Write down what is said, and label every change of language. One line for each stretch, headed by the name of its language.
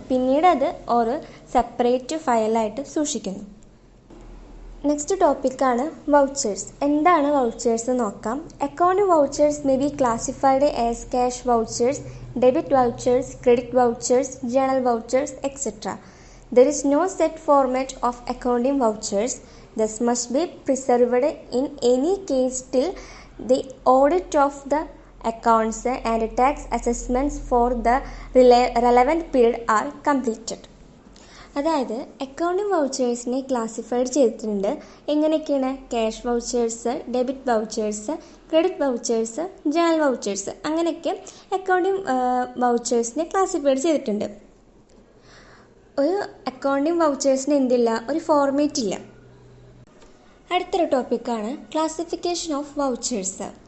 Malayalam: പിന്നീട് അത് ഒരു സെപ്പറേറ്റ് ഫയലായിട്ട് സൂക്ഷിക്കുന്നു. നെക്സ്റ്റ് ടോപ്പിക്കാണ് വൗച്ചേഴ്സ്. എന്താണ് വൗച്ചേഴ്സ് നോക്കാം.
English: Accounting vouchers may be classified as cash vouchers, debit vouchers, credit vouchers, journal vouchers, etc. There is no set format of accounting vouchers. This must be preserved in any case till the audit of the accounts and tax assessments for the relevant period are completed.
Malayalam: അതായത് accounting വൗച്ചേഴ്സിനെ classified ചെയ്തിട്ടുണ്ട്. എങ്ങനെയൊക്കെയാണ്? Cash vouchers, debit vouchers, credit vouchers, journal vouchers, അങ്ങനെയൊക്കെ accounting വൗച്ചേഴ്സിനെ classified ചെയ്തിട്ടുണ്ട്. ഒരു accounting വൗച്ചേഴ്സിന് എന്തില്ല? ഒരു format ഇല്ല. അടുത്തൊരു ടോപ്പിക്കാണ് ക്ലാസിഫിക്കേഷൻ ഓഫ് വൗച്ചേഴ്സ്.